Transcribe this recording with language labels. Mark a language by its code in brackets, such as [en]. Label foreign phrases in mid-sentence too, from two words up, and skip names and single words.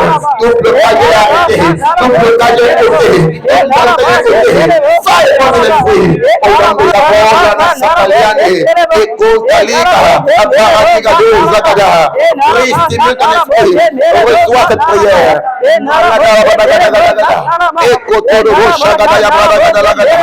[fr] Tout blocage est arrêté. Tout blocage est ôté. Tout blocage est ôté. Fais porter les fruits. Au nom de la parole, Taliane, Eko Talika, Aparatika de Zakada. Prie, stimule ton esprit. Reçois cette prière. Eko Todo Shagada Yabragada.